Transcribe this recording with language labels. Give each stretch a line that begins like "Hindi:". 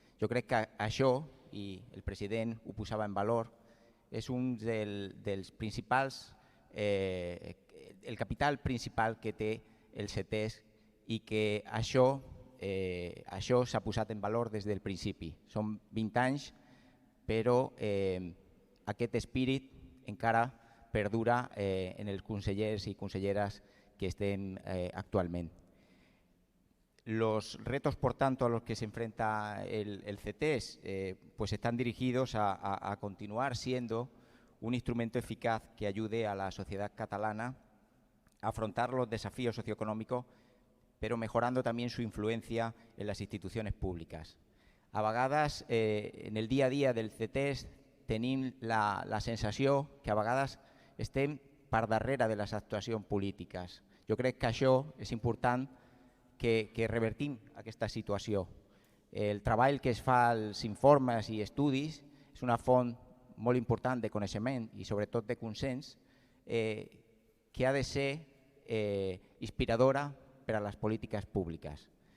Catalan: Jo crec que això, i el president ho posava en valor, és un dels principals, el capital principal que té el CETES i que això s'ha posat en valor des del principi. Són 20 anys, però aquest espírit encara perdura en els consellers i conselleres que estem actualment.
Spanish: Los retos, por tanto, a los que se enfrenta el CETES pues están dirigidos a continuar siendo un instrumento eficaz que ayude a la sociedad catalana a afrontar los desafíos socioeconómicos, pero mejorando también su influencia en las instituciones públicas.
Catalan: A vegades, en el dia a dia del CETES, tenim la sensació que a vegades estem per darrere de les actuacions polítiques. Jo crec que això és important que revertim aquesta situació. El treball que es fa als informes i estudis és una font molt important de coneixement i sobretot de consens que ha de ser inspiradora per a les polítiques públiques.